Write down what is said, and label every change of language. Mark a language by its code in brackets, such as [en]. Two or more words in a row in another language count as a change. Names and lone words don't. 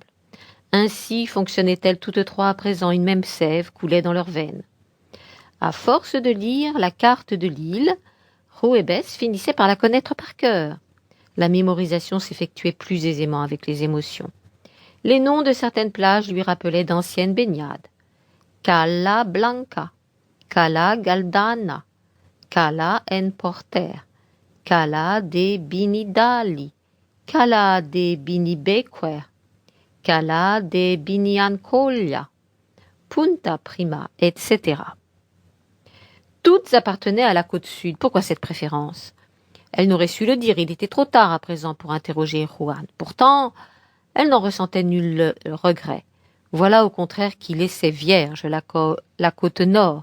[fr] Ainsi fonctionnaient-elles toutes trois à présent, une même sève coulait dans leurs veines. À force de lire la carte de l'île, Jueves finissait par la connaître par cœur. La mémorisation s'effectuait plus aisément avec les émotions. Les noms de certaines plages lui rappelaient d'anciennes baignades. Cala Blanca, Cala Galdana, Cala en Porter, Cala de Binidali, Cala de Binibequer, Cala de Biniancolia, Punta Prima, etc. Toutes appartenaient à la côte sud. Pourquoi cette préférence? Elle n'aurait su le dire, il était trop tard à présent pour interroger Juan. Pourtant, elle n'en ressentait nul regret. Voilà au contraire qui laissait vierge la côte nord.